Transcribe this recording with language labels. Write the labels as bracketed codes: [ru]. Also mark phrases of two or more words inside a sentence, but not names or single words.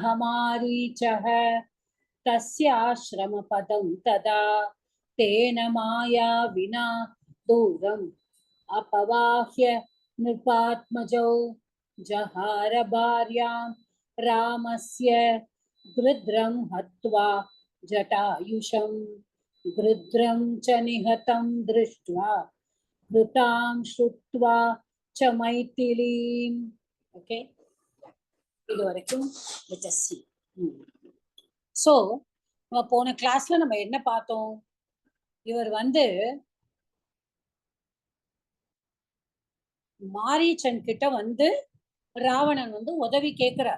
[sa] मारीचः तस्याश्रमपदं तदा तेन माया विना दूरम् अपवाह्य नृपात्मजौ जहार भार्यां रामस्य गृध्रं हत्वा जटायुषं गृध्रं च निहतं दृष्ट्वा कृतां श्रुत्वा च मैथिलीम्. [ta] ஓகே, இது வரைக்கும் சி. ஸோ நம்ம போன கிளாஸ்ல நம்ம என்ன பார்த்தோம்? இவர் வந்து மாரீச்சன் கிட்ட வந்து ராவணன் வந்து உதவி கேட்கிறார்.